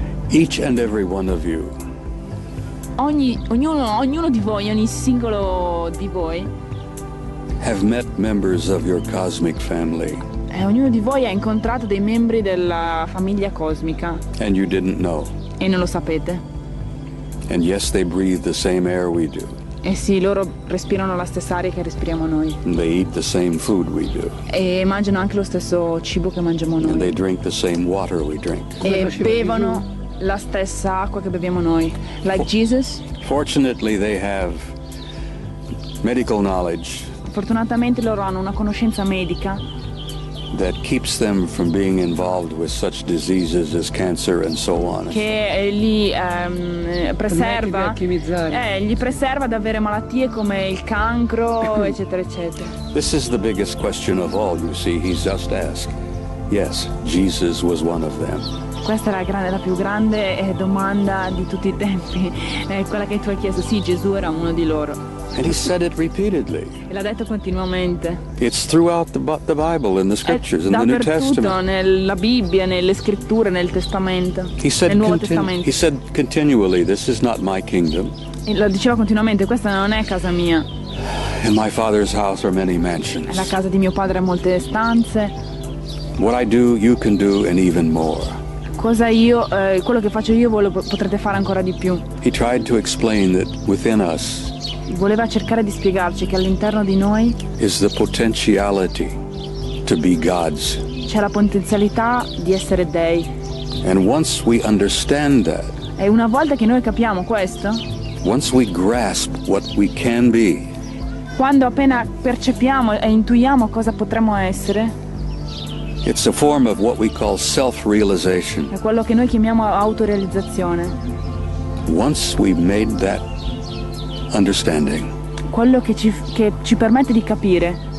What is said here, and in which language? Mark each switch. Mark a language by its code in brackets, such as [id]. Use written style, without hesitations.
[en] Each and every one of you [it] Ognuno di voi, ogni singolo di voi, [en] have met members of your cosmic family, [it] ognuno di voi ha incontrato dei membri della famiglia cosmica [en] and you didn't know. [it] e non lo sapete. [en] And yes, they breathe the same air we do. [it] E sì, loro respirano la stessa aria che respiriamo noi [en] And they eat the same food we do. [it] e mangiano anche lo stesso cibo che mangiamo [en] And they [it] noi [en] drink the same water we drink. [it] e faceva bevono la stessa acqua che beviamo noi. [en] Like Jesus, Fortunately, they have medical knowledge [it] fortunatamente loro hanno una conoscenza medica [en] that keeps them from being involved with such diseases as cancer and so on. [it] che li preserva, alchimizzare. gli preserva da avere malattie come il cancro, eccetera, eccetera. [en] This is the biggest question of all, you see. He's just asked. Yes, Jesus was one of them. [it] Questa è la più grande domanda di tutti i tempi, quella che tu hai chiesto. Sì, Gesù era uno di loro. [en] And he said it repeatedly. [it] E l'ha detto continuamente. [en] It's throughout the Bible, in the scriptures, in the New [it] Dappertutto, [en] Testament. [it] nella Bibbia, nelle scritture, nel Testamento, nel Nuovo Testamento. [en] He said continually, this is not my kingdom. [it] E lo diceva continuamente, questa non è casa mia. [en] In my Father's house are many mansions. [it] La casa di mio padre ha molte stanze. [en] What I do, you can do, and even more. [it] Quello che faccio io voi lo potrete fare ancora di più. [en] He tried to explain that within us [it] Voleva cercare di spiegarci che all'interno di noi [en] is the potentiality to be God's. [it] c'è la potenzialità di essere dei. [en] And once we understand that, [it] E una volta che noi capiamo questo, [en] once we grasp what we can be, [it] quando appena percepiamo e intuiamo cosa potremmo essere, [en] it's a form of what we call self-realization. [it] è quello che noi chiamiamo autorealizzazione. [en] Once we've made that understanding, [it] Quello che ci permette di capire